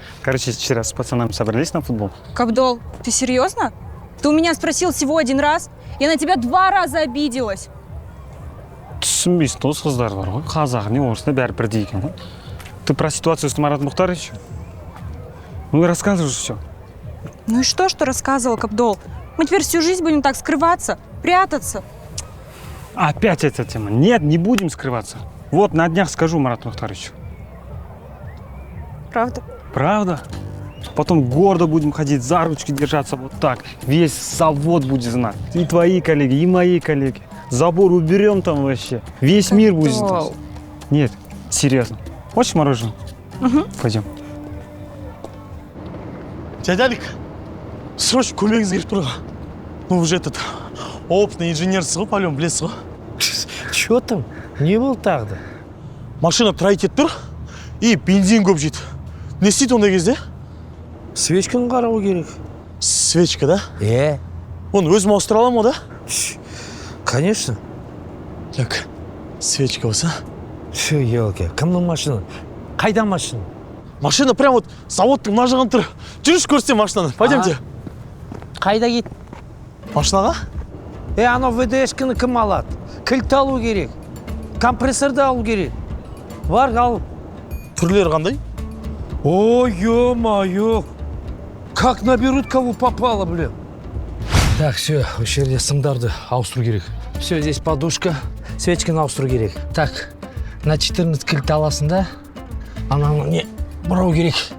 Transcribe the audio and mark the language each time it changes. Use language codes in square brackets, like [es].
[ru] Короче, вчера с пацанами собрались на футбол. Кабдол, ты серьезно? Ты у меня спросил всего один раз. Я на тебя 2 раза обиделась. [kk] Түсінбейсің, дос қыздар бар ғой. Қазақ не орысында бәрі бірдей екен ғой. [ru] Ты про ситуацию с Маратом Мухтаровичем? Ну и рассказываешь все. Ну и что рассказывал, Кабдол? Мы теперь всю жизнь будем так скрываться, прятаться. Опять эта тема. Нет, не будем скрываться. Вот на днях скажу Марату Мухтаровичу. Правда? Правда? Потом гордо будем ходить, за ручки держаться вот так. Весь завод будет знать. И твои коллеги, и мои коллеги. Забор уберем там вообще. Весь мир будет знать. Нет, серьезно. Хочешь мороженое? Пойдем. [kk] Дядя Алик, срочно көмегіңіз керек тұр. [ru] Ну, вы же этот опытный [kk] инженерсіз ғой, [ru] по-любому [kk] білесіз ғой. [ru] Чё там? [kk] Не болды тағы да? Машина траекет тұр, и бензин көп жейді. Не істейді ондай кезде? Свечканы қарау керек. свечка, да? Оны өзім ауыстыра аламын ғой, да? [ru] Конечно. [kk] Так, свечка болса. Шу, елки, кімнің машина? Қайда машина? Машина [ru] прям вот [kk] заводтың мына жағында тұр. Жүріш көрсетем машинаны. [ru] Пойдемте. [kk] Қайда кет? Машинаға? Анау ВДшкіні кім алады? Кілт алу керек. Компрессорды алу керек. Бар, ал. Түрлері қандай? Ой, ё-моё. [ru] Как наберут, кого попало, блин. Так, все, [kk] осы жерде сымдарды ауыстыру керек. [ru] Все, здесь подушка, [kk] свечканы ауыстыру керек. Так, на 14 кілт аласың да, ананы не бұрау керек.